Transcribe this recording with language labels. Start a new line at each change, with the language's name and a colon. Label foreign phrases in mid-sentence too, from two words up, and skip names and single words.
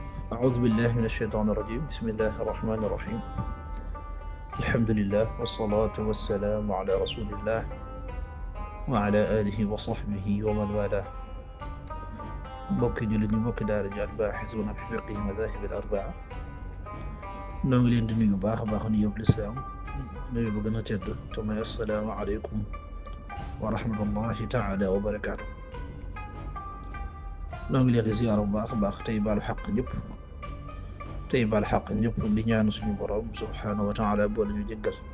Arabic: أعوذ بالله من الشيطان الرجيم. بسم الله الرحمن الرحيم. الحمد لله والصلاة والسلام على رسول الله وعلى آله وصحبه ومن والاه.
Wolof: mbokki jullit ñi, mbokki daara ji al-baaxisuuna fi fiqhi madaahib al-arbaa, noo ngi leen di nuyu baax a baax nuyoo lislaam, nuyu bu gën a tedd te mooy
Arabic: السلام عليكم ورحمة الله تعالى وبركاته.
Wolof: noo ngi leen di ziyaara bu baax a baax tey baalu xaq ñëpp di ñaan suñu borom
Arabic: سبحانه وتعالى
Wolof: boole ñu jéggal.